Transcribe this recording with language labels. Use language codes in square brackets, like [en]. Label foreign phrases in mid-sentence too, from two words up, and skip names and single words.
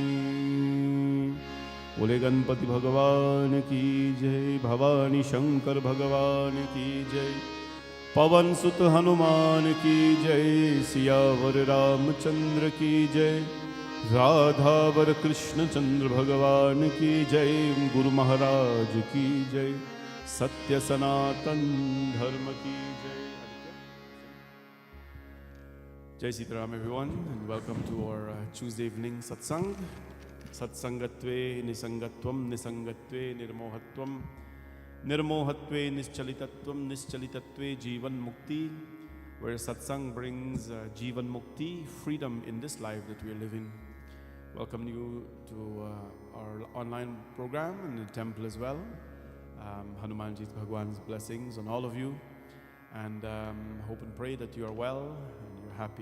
[hi] बोले गणपति भगवान की जय भवानी शंकर भगवान की जय पवन सुत हनुमान की जय सियावर रामचंद्र की जय राधावर कृष्ण चंद्र भगवान की जय गुरु महाराज की जय सत्य सनातन धर्म की जय [en] Jai Sitaram everyone and welcome to our Tuesday evening satsang [sa] सत्सङ्गत्वे निस्सङ्गत्वं निस्सङ्गत्वे निर्मोहत्वं निर्मोहत्वे निश्चलितत्वं निश्चलितत्वे जीवन मुक्ति [en] where satsang brings [sa] जीवन मुक्ति [en] freedom in this life that we are living. Welcome you to our online program and the temple as well. Hanumanji Bhagwan's blessings on all of you, and hope and pray that you are well and you're happy.